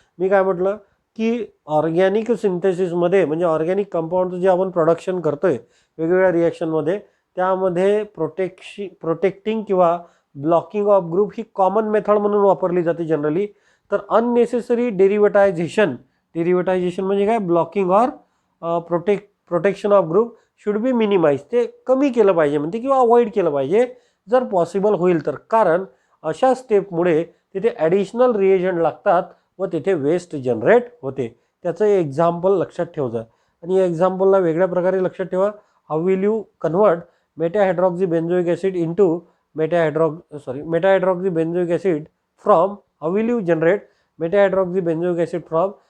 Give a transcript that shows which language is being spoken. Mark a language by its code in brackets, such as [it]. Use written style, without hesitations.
[mr] मी काय म्हटलं की ऑर्गॅनिक सिंथेसिसमध्ये म्हणजे ऑर्गॅनिक कंपाऊंडचं जे आपण प्रोडक्शन करतोय वेगवेगळ्या रिॲक्शनमध्ये, त्यामध्ये प्रोटेक्टिंग किंवा blocking of group he common method म्हणून वापरली जाते जनरली. तर अननेसेसरी डेरिव्हेटायझेशन म्हणजे काय? [en] Blocking or protection of group should be minimise. [mr] ते कमी केलं पाहिजे म्हणते किंवा अवॉइड केलं पाहिजे जर पॉसिबल होईल तर. कारण अशा स्टेपमुळे तिथे ॲडिशनल रिएजंट लागतात व तिथे वेस्ट जनरेट होते. त्याचं एक्झाम्पल लक्षात ठेवजा आणि या एक्झाम्पलला वेगळ्या प्रकारे लक्षात ठेवा. [en] how will you convert metahydroxy benzoic acid into metahydroxy benzoic acid from, how will you generate metahydroxy benzoic acid from